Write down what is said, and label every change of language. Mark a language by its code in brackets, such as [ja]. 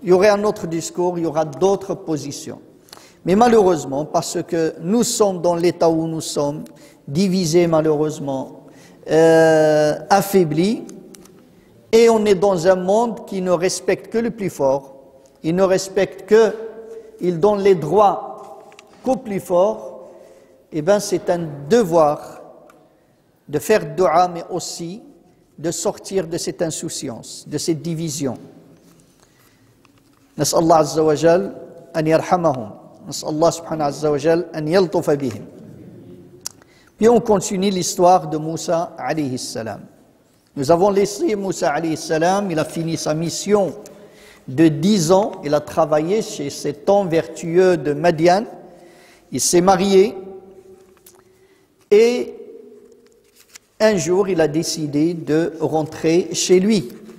[fr] Il y aurait un autre discours, il y aura d'autres positions. Mais malheureusement, parce que nous sommes dans l'état où nous sommes, divisés malheureusement, affaiblis, et on est dans un monde qui ne respecte que le plus fort, il ne respecte que, il donne les droits qu'au plus fort, eh bien c'est un devoir de faire dua, mais aussi de sortir de cette insouciance, de cette division. [ar] نسأل الله عز وجل أن يرحمهم نسأل الله سبحانه عز وجل أن يلطف بهم. [fr] Puis on continue l'histoire de Moussa alayhi salam. Nous avons laissé Moussa alayhi salam, il a fini sa mission de 10 ans, il a travaillé chez cet homme vertueux de Madian, il s'est marié et un jour il a décidé de rentrer chez lui.